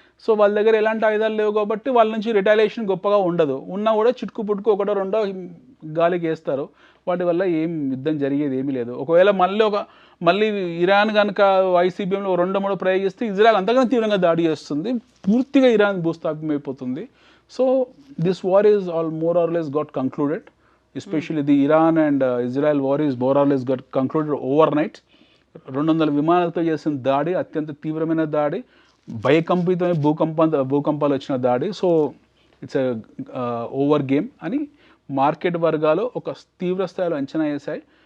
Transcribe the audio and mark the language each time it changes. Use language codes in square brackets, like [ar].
[te] So వాళ్ళ దగ్గర ఎలాంటి ఆయుధాలు లేవు కాబట్టి వాళ్ళ నుంచి రిటాలియేషన్ గొప్పగా ఉండదు. ఉన్నా కూడా చిటుకు పుట్టుకు ఒకటో రెండో గాలికి వేస్తారు, వాటి వల్ల ఏం యుద్ధం జరిగేది ఏమీ లేదు. ఒకవేళ మళ్ళీ ఇరాన్ కనుక ఐసీబీఎంలో 2-3 ప్రయోగిస్తే ఇజ్రాయెల్ అంతకన్నా తీవ్రంగా దాడి చేస్తుంది, పూర్తిగా Iran భూస్థాపితమైపోతుంది. [en] So this war is more or less got concluded. Especially the Iran and Israel war is more or less got concluded overnight. [te] 200 విమానాలతో చేసిన దాడి అత్యంత తీవ్రమైన దాడి, భయకంపితమైన భూకంపాలు వచ్చిన దాడి. సో [en] it's over game [te] అని మార్కెట్ వర్గాలు ఒక తీవ్ర స్థాయిలో అంచనా వేశాయి.